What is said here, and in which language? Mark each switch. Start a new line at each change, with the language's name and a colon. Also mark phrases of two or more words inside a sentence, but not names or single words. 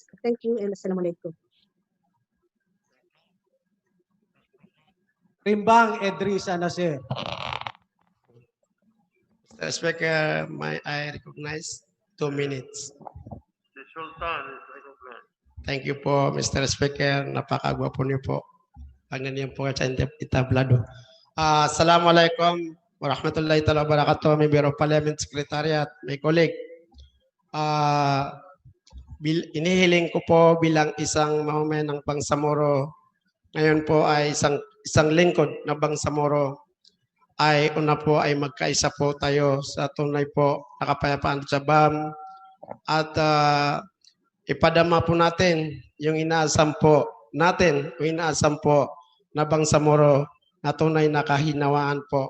English: Thank you and Assalamualaikum. Rimbang Edrisa Nasir. Mr. Speaker, I recognize 2 minutes. The Sultan is recognized. Thank you
Filipino: po, Mr. Speaker. Napakagwapo niyo po. Ang ganyan po sa itablado.
Arabic: السلام عليكم ورحمة الله تعالى وبركاته,
English: Member of Parliament, Secretariat, my colleague.
Filipino: Inihiling ko po bilang isang mamamayan ng Bangsamoro, ngayon po ay isang lingkod na Bangsamoro, ay una po ay magkaisa po tayo sa tunay po na kapayapaan sa BAM at ipadama po natin yung inaasam po na Bangsamoro na tunay na kahinawaan po.